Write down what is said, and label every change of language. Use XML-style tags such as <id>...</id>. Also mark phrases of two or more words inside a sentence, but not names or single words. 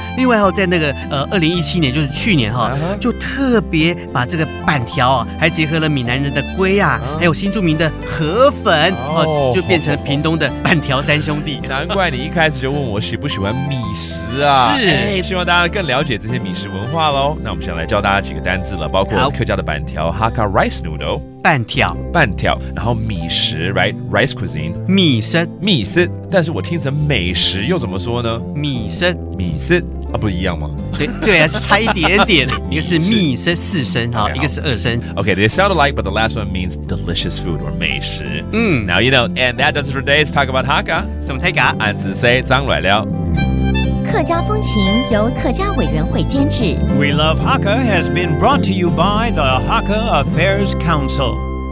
<zh>另外在那個2017年，就是去年就特別把這個板條啊，還結合了閩南人的粿啊，還有新住民的河粉就變成屏東的板條三兄弟。難怪你一開始就問我喜不喜歡米食啊？是，希望大家更了解這些米食文化咯。那我們先來教大家幾個單字了，包括客家的板條</zh> <en>Hakka rice noodle</en> <zh>板條，然後米食</zh> <en>right rice cuisine</en> <zh>米食，但是我聽成美食又怎麼說呢？米食啊，不一樣嗎？對啊，差一點點。一個是米食4聲哈，一個是2聲。</zh> <en>Okay, they sound alike, but the last one means delicious food or 美食。Now you know, and that does it for today's Talk About Hakka。</en> <zh>什麼大家？俺自 say 張來了。客家風情由客家委員會監製。</zh> <en>We Love Hakka has been brought to you by the Hakka Affairs Council.</en>